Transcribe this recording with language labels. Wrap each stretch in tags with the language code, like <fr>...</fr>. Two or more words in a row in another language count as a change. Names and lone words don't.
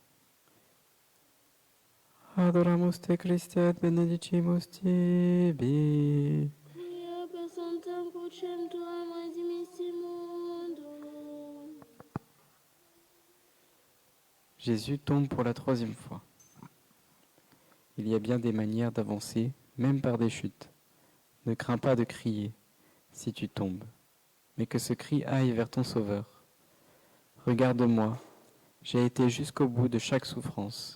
<la>Adoramus te Christe et benedicimus tibi. quia per sanctam crucem tuam redimisti mundo.</la> <fr>Jésus tombe pour la 3e fois. Il y a bien des manières d'avancer, même par des chutes. Ne crains pas de crier si tu tombes, mais que ce cri aille vers ton Sauveur. Regarde-moi, j'ai été jusqu'au bout de chaque souffrance.</fr>